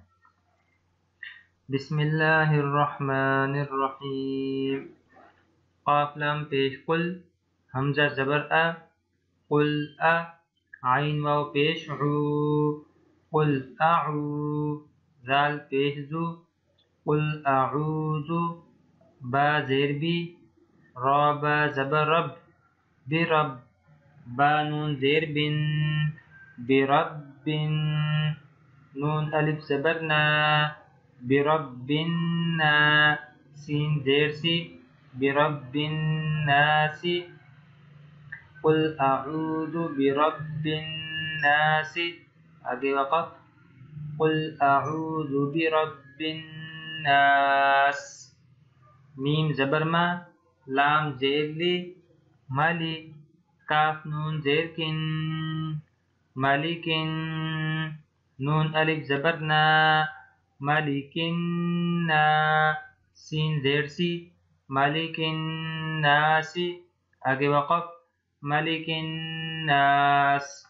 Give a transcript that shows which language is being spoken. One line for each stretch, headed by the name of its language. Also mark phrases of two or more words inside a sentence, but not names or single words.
Arabic: بسم اللہ الرحمن الرحیم۔
Urdu: قاف لام پیش قل، حمزہ زبر ا، قل ا، عین واو پیش عو، قل اعو، ذال پیش ذو،
Arabic: قل اعوذ،
Urdu: با زیر بی، را با زبر رب، برب، با نون زیر بن، برب، نون الف زبر نا، برب نا، سین زیر سی،
Arabic: برب الناس، قل اعوذ برب الناس،
Urdu: آگے وقف،
Arabic: قل اعوذ برب الناس،
Urdu: میم زبر ما، لام زیر لی، مالی، کاف نون زیر کن، مالکن، نون الف زبر نا، مالکن نا، سین زیر سی، مالکن ناسی، آگے وقف، مالکن ناس،